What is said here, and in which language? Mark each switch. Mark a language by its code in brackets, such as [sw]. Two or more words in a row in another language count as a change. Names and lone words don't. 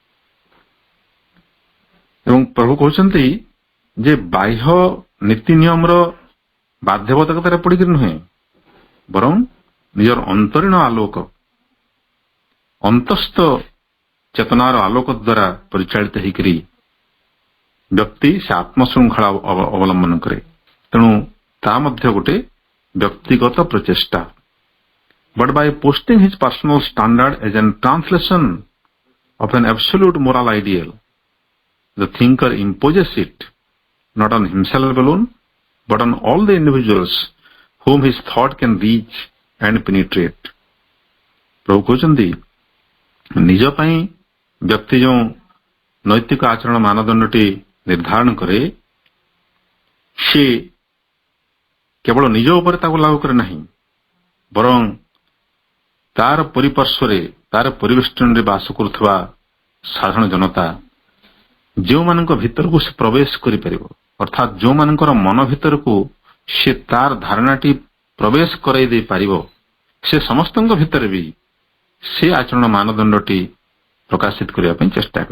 [or] ଏବଂ ପ୍ରଭୁ କହୁଛନ୍ତି ଯେ ବାହ୍ୟ ନୀତି ନିୟମର ବାଧ୍ୟବାଧକତାରେ ପଡିକି ନୁହେଁ, ବରଂ ନିଜର ଅନ୍ତରୀଣ ଆଲୋକ, ଅନ୍ତସ୍ଥ ଚେତନାର ଆଲୋକ ଦ୍ୱାରା ପରିଚାଳିତ ହେଇକରି ବ୍ୟକ୍ତି ସେ ଆତ୍ମଶୃଙ୍ଖଳା ଅବଲମ୍ବନ କରେ। ତେଣୁ ତାହା ମଧ୍ୟ ଗୋଟେ ବ୍ୟକ୍ତିଗତ ପ୍ରଚେଷ୍ଟା। [en] But by posting his personal standard as a translation of an absolute moral ideal, the thinker imposes it not on himself alone, but on all the individuals whom his thought can reach and penetrate। [or] ପ୍ରଭୁ କହୁଛନ୍ତି ନିଜ ପାଇଁ ବ୍ୟକ୍ତି ଯେଉଁ ନୈତିକ ଆଚରଣ ମାନଦଣ୍ଡଟି ନିର୍ଦ୍ଧାରଣ କରେ, ସେ କେବଳ ନିଜ ଉପରେ ତାକୁ ଲାଗୁ କରେ ନାହିଁ, ବରଂ ତାର ପରିପାର୍ଶ୍ୱରେ, ତାର ପରିବେଷ୍ଟନରେ ବାସ କରୁଥିବା ସାଧାରଣ ଜନତା, ଯେଉଁମାନଙ୍କ ଭିତରକୁ ସେ ପ୍ରବେଶ କରିପାରିବ, ଅର୍ଥାତ୍ ଯେଉଁମାନଙ୍କର ମନ ଭିତରକୁ ସେ ତାର ଧାରଣାଟି ପ୍ରବେଶ କରାଇ ଦେଇପାରିବ, ସେ ସମସ୍ତଙ୍କ ଭିତରେ ବି ସେ ଆଚରଣ ମାନଦଣ୍ଡଟି ପ୍ରକାଶିତ କରିବା ପାଇଁ ଚେଷ୍ଟା କରେ।